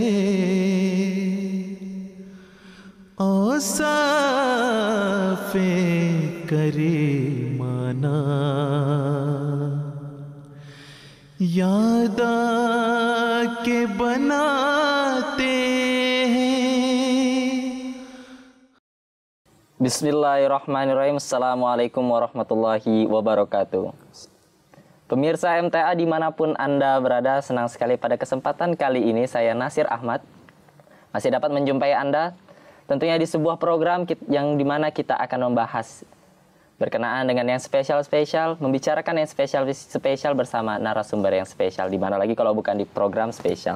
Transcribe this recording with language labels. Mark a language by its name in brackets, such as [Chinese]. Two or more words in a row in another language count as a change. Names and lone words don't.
[Urdu] औसाफे करीमाना, याद के बनाते हैं। [Arabic] بسم الله الرحمن الرحيم. السلام عليكم ورحمة الله وبركاته. [Indonesian] Pemirsa MTA dimanapun Anda berada, senang sekali pada kesempatan kali ini saya Nasir Ahmad masih dapat menjumpai Anda tentunya di sebuah program yang dimana kita akan membahas berkenaan dengan yang spesial-spesial, membicarakan yang spesial-spesial bersama narasumber yang spesial, di mana lagi kalau bukan di program spesial.